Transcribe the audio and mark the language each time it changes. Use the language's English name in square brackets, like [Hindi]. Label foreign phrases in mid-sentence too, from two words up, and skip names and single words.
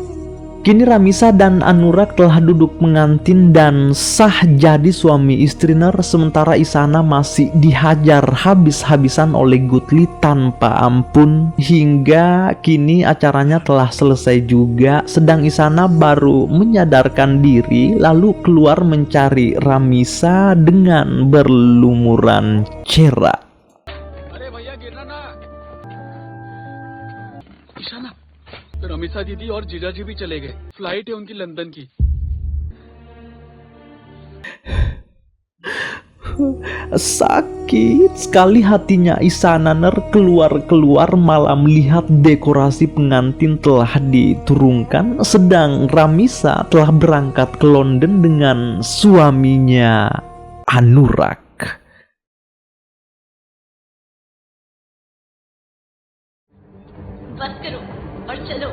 [Indonesian] Kini Ramisa dan Anurag telah duduk mengantin dan sah jadi suami istri ner, sementara Isana masih dihajar habis-habisan oleh Gutli tanpa ampun. Hingga kini acaranya telah selesai juga, sedang Isana baru menyadarkan diri lalu keluar mencari Ramisa dengan berlumuran cera. [Hindi] अरे भैया गिरना ना। ईशाना, रमीसा दीदी और जीजा जी भी चले गए। फ्लाइट है उनकी लंदन की। [Indonesian] Sakit sekali hatinya Isana ner, keluar malah melihat dekorasi pengantin telah diturunkan, sedang Ramisa telah berangkat ke London dengan suaminya Anurag. [Hindi] बस करो और चलो।